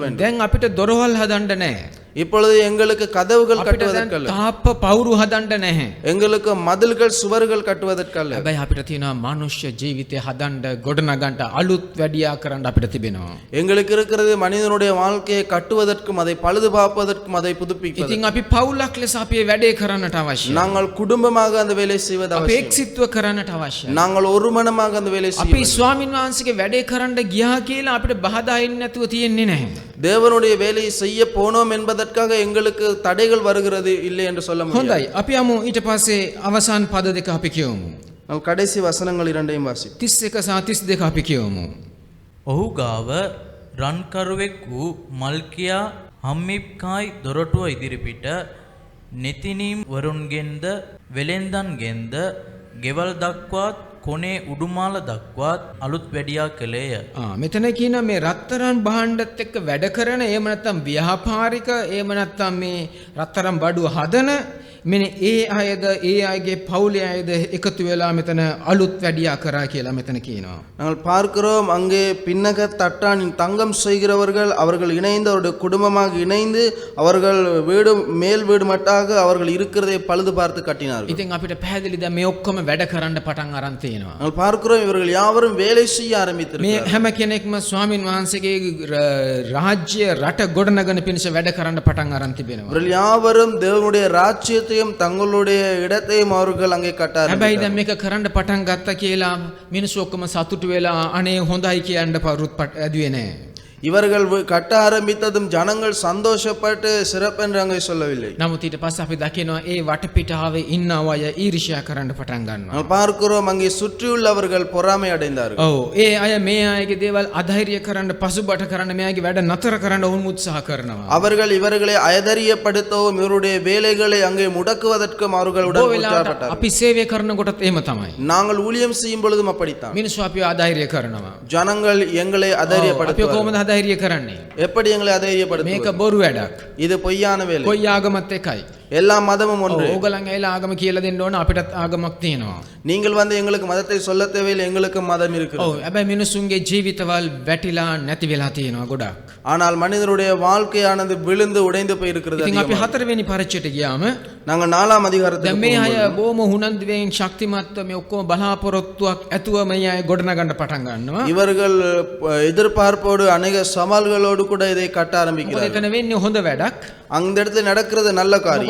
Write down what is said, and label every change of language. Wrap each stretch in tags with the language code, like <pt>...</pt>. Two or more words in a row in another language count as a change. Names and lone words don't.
<si>දැන් අපිට දොරවල් හදන්න නැහැ.</si> <ta>இப்பொழுது எங்களுக்கு கதவுகள்</ta> <si>අපිට දැන්</si> <ta>கட்டுவதற்கல்ல,</ta> <si>තාප්ප පවුරු හදන්න නැහැ.</si> <ta>எங்களுக்கு மதில்கள் சுவர்கள் கட்டுவதற்கல்ல.</ta> <si>හැබැයි අපිට තියෙනවා මනුෂ්‍ය ජීවිතය හදන්න ගොඩනගන්න අලුත් වැඩියා කරන්න අපිට තිබෙනවා.</si> <ta>எங்களுக்கு இருக்கிறது மனிதனுடைய வாழ்க்கையை கட்டுவதற்கும் அதை பழுது பார்ப்பதற்கும் அதை புதுப்பிப்பதற்கும்.</ta> <si>ඉතින් අපි පවුලක් ලෙස අපි වැඩේ කරන්නට අවශ්‍යයි.</si> <ta>நாங்கள் குடும்பமாக அந்த வேலை செய்வது</ta> <si>අපි</si> <ta>அவசியம்.</ta> <si>එක්සිත්ව කරන්නට අවශ්‍යයි.</si> <ta>நாங்கள் ஒரு மனமாக அந்த வேலை செய்ய</ta> <si>අපි</si> <ta>வேண்டும்.</ta> <si>ස්වාමීන් වහන්සේගේ වැඩේ කරන්න ගියා කියලා අපිට බහදා ඉන්නේ නැතුව තියෙන්නේ නැහැ.</si> <ta>தேவனுடைய வேலையை செய்ய போனோம் என்பதற்காக எங்களுக்கு தடைகள் வருகிறது இல்லை என்று சொல்ல முடியாது.</ta> <si>හොඳයි. අපි යමු ඊට පස්සේ අවසාන පද දෙක අපි කියවමු.</si> <ta>நாம் கடைசி வசனங்கள் இரண்டையும் வாசிப்போம்.</ta> <si>31 සහ 32 අපි කියවමු. ඔහු ගාව රන්කරුවෙක් වූ මල්කියා හම්මිප්කායි දොරටුව ඉදිරිපිට නෙතිනීම් වරුන්ගෙන්ද වෙලෙන්දන්ගෙන්ද ගෙවල් දක්වාත් කොනේ උඩුමාල දක්වාත් අලුත් වැඩියා කළේය. මෙතන කියන මේ රත්තරන් භාණ්ඩත් එක්ක වැඩ කරන එහෙම නැත්නම් ව්‍යාපාරික එහෙම නැත්නම් මේ රත්තරන් බඩුව හදන මෙන්න ඒ අයද ඒ අයගේ පවුලේ අයද එකතු වෙලා මෙතන අලුත් වැඩියා කරා කියලා මෙතන කියනවා.</si> <ta>நாங்கள் பார்க்கிறோம் அங்கே பின்னக தட்டானின் தங்கம் செய்கிறவர்கள் அவர்கள் இணைந்து அவருடைய குடும்பமாக இணைந்து அவர்கள் வீடு மேல் வீடு மட்டாக அவர்கள் இருக்கிறதை பழுது பார்த்து கட்டினார்கள்.</ta> <si>ඉතින් අපිට පැහැදිලි දැන් මේ ඔක්කොම වැඩ කරන්න පටන් අරන් තියෙනවා.</si> <ta>நாங்கள் பார்க்கிறோம் இவர்கள் யாவரும் வேலை செய்ய</ta> <si>මේ</si> <ta>ஆரம்பித்திருக்கிறார்கள்.</ta> <si>හැම කෙනෙක්ම ස්වාමින් වහන්සේගේ රාජ්‍ය රට ගොඩනගන පිණිස වැඩ කරන්න පටන් අරන් තිබෙනවා.</si> <ta>இவர்கள் யாவரும் தேவனுடைய ராஜ்யத்தையும் தங்களுடைய இடத்தையும் அவர்கள் அங்கே கட்ட</ta> <si>හැබැයි</si> <ta>ஆரம்பித்தார்கள்.</ta> <si>දැන් මේක කරන්න පටන් ගත්තා කියලා මිනිස්සු ඔක්කොම සතුටු වෙලා අනේ හොඳයි කියන්න පරුත් ඇදුවේ නැහැ.</si> <ta>இவர்கள் கட்ட ஆரம்பித்ததும் ஜனங்கள் சந்தோஷப்பட்டு சிறப்பென்று அங்கே சொல்லவில்லை.</ta> <si>නමුත් ඊට පස්සේ අපි දකිනවා ඒ වටපිටාවේ ඉන්න අය ඊර්ෂ්‍යා කරන්න පටන් ගන්නවා.</si> <ta>நாம் பார்க்கிறோம் அங்கே சுற்றியுள்ளவர்கள் பொறாமை அடைந்தார்கள்.</ta> <si>ඔව් ඒ අය මේ අයගේ දේවල් අධෛර්ය කරන්න පසුබට කරන්න මෙයාගේ වැඩ නතර කරන්න වුන් උත්සාහ කරනවා.</si> <ta>அவர்கள் இவர்களை அயதரியப்படுத்தவும் இவருடைய வேலைகளை அங்கே முடக்குவதற்கும் அவர்கள் உடன் உற்சாகப்பட்டார்கள்.</ta> <si>අපි සේවය කරනකොටත් එහෙම තමයි.</si> <ta>நாங்கள் ஊழியம் செய்யும் பொழுதும் அப்படித்தான்.</ta> <si>මිනිස්සු අපිව අධෛර්ය කරනවා.</si> <ta>ஜனங்கள் எங்களை</ta> <si>අපි</si> <ta>அதைரியப்படுத்துவார்கள்.</ta> <si>කොහොමද අධෛර්ය කරන්නේ?</si> <ta>எப்படி எங்களை</ta> <si>මේක</si> <ta>அதைரியப்படுத்துவது?</ta> <si>බොරු වැඩක්.</si> <ta>இது பொய்யான வேலை.</ta> <si>කොයි ආගමත් එකයි.</si> <ta>எல்லா மதமும் ஒன்று.</ta> <si>ඕගලන් ඇවිල්ලා ආගම කියලා දෙන්න ඕන අපිටත් ආගමක් තියෙනවා.</si> <ta>நீங்கள் வந்து எங்களுக்கு மதத்தை சொல்ல தேவையில்லை, எங்களுக்கு மதம் இருக்கிறது.</ta> <si>ඔව් හැබැයි මිනිසුන්ගේ ජීවිතවල් වැටිලා නැති වෙලා තියෙනවා ගොඩක්.</si> <ta>ஆனால் மனிதனுடைய வாழ்க்கையானது விழுந்து உடைந்து போய் இருக்கிறது.</ta> <si>ඉතින් අපි</si> <ta>அதிகமாக.</ta> <si>4 වෙනි පරිච්ඡේදයට ගියාම</si> <ta>நாங்கள் 4ஆம்</ta> <si>දැන්</si> <ta>அதிகாரத்துக்கு</ta> <si>මේ අය</si> <ta>போகும்போது</ta> <si>බොහොම හුනන්දුවෙන් ශක්තිමත්ව මේ ඔක්කොම බලාපොරොත්තුවක් ඇතුව මේ අය ගොඩනගන්න පටන් ගන්නවා.</si> <ta>இவர்கள் எதிர்பார்ப்போடு அநேக சவால்களோடு கூட இதை கட்ட</ta> <si>මොකද</si> <ta>ஆரம்பிக்கிறார்கள்.</ta> <si>එතන වෙන්නේ හොඳ වැඩක්.</si> <ta>அந்த இடத்துல நடக்கிறது நல்ல காரியம்.</ta>